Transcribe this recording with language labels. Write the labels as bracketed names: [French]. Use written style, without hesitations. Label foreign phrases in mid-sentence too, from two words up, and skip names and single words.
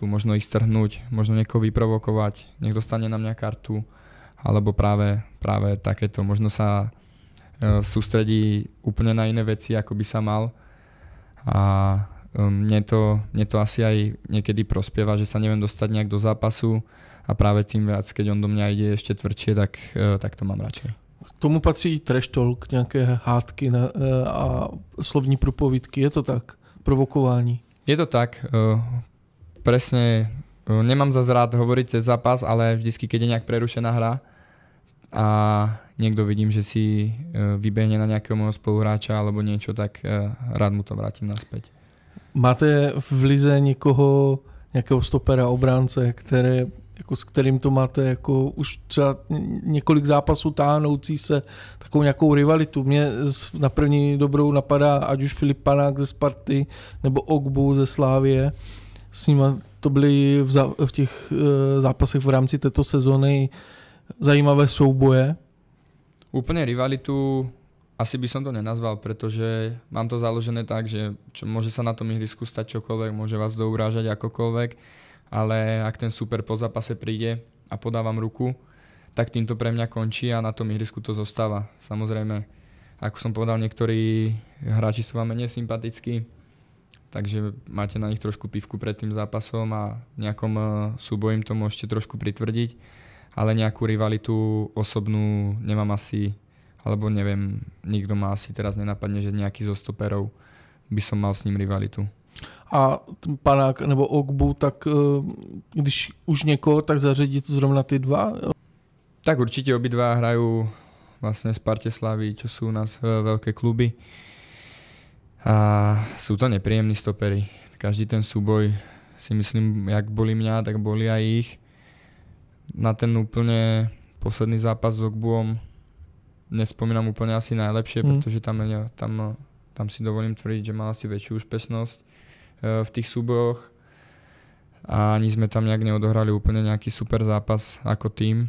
[Slovak] Možno ich strhnúť, možno niekoho vyprovokovať, nech dostane na mňa kartu, alebo práve takéto. Možno sa sústredí úplne na iné veci, ako by sa mal. A mne to asi aj niekedy prospieva, že sa neviem dostať nejak do zápasu a práve tým viac, keď on do mňa ide ešte tvrdšie, tak to mám radšej. [Czech] K tomu patří [English] trash talk, [Czech] nějaké hádky a slovní průpovídky, je to tak? Provokování. [Slovak] Je to tak, presne, nemám zase rád hovoriť cez zápas, ale vždycky, keď je nejak prerušená hra a niekto vidím, že si vybehne na nejakého môjho spoluhráča alebo niečo, tak rád mu to vrátim naspäť. [Czech] Máte v lize někoho, nějakého stopera, obránce, s kterým to máte jako už třeba několik zápasů táhnoucí se, takovou nějakou rivalitu? Mě na první dobrou napadá ať už Filip Panák ze Sparty nebo Ogbu ze Slávie. S nima to byly v těch zápasech v rámci této sezóny zajímavé souboje. [Slovak] Úplne rivalitu asi by som to nenazval, pretože mám to založené tak, že môže sa na tom ihrisku stať čokoľvek, môže vás dourážať akokoľvek, ale ak ten super po zápase príde a podávam ruku, tak týmto pre mňa končí a na tom ihrisku to zostáva. Samozrejme, ako som povedal, niektorí hráči sú vám menej sympatickí, takže máte na nich trošku pivku pred tým zápasom a v nejakom súboji im to môžete trošku pritvrdiť, ale nejakú rivalitu osobnú nemám asi, alebo neviem, nikto ma asi teraz nenapadne, že nejaký zo stoperov by som mal s ním rivalitu. [Czech] A Panák nebo Ogbu, tak když už někoho, tak zařadit zrovna ty dva? [Slovak] Tak určite obidva hrajú vlastne Sparte Slavii, čo sú u nás veľké kluby. A sú to nepríjemní stopery. Každý ten súboj si myslím, jak boli mňa, tak boli aj ich. Na ten úplne posledný zápas s Ogbuom nespomínam úplne asi najlepšie, pretože tam si dovolím tvrdiť, že mal asi väčšiu úspešnosť v tých súbojoch a ani sme tam nejak neodohrali úplne nejaký super zápas ako tým.